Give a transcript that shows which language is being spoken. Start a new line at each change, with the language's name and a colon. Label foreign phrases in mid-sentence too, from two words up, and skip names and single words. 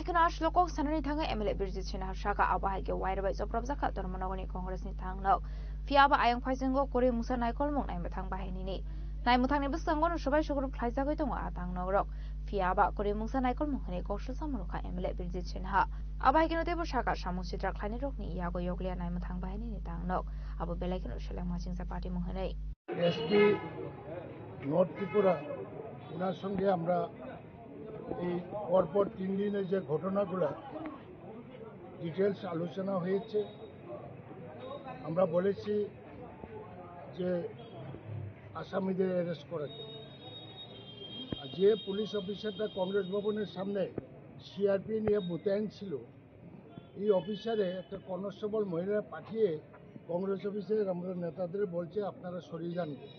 Kok Borok: kena ashlo kok sanani thanga MLA Birjit Chinha shaka abahai ke waira bai joprabjaka Dharmanagoni Congress ni thangno fiaba ayang phaisingo kore musa naikol mung nai mathang bahini ni Naimutang ni besangon sobai sugrup khlaisa goi tongo atang nogrok fiaba kore mungsa naikol munghani kokshu samuruka MLA Birjit Chinha abai kino tebo shaka samung sitra khlaini rokni yago yoglia naimutang bahini ni tangnok abo belai kino shelang machingsa party munghani
Bangla: SP নর্থ ত্রিপুরা ওনার সঙ্গে আমরা এই পরপর 3 দিনের যে ঘটনাগুলো ডিটেইলস আলোচনা হয়েছে আমরা বলেছি যে আসামিদের অ্যারেস্ট করার জন্য আর যে পুলিশ অফিসারটা কংগ্রেস ভবনের সামনে সিআরপি নিয়ে মোতায়েন ছিল এই অফিসারে একটা কনস্টেবল মহিলা পাঠিয়ে কংগ্রেস অফিসের আমরা নেতাদের বলছে আপনারা সরিয়ে যান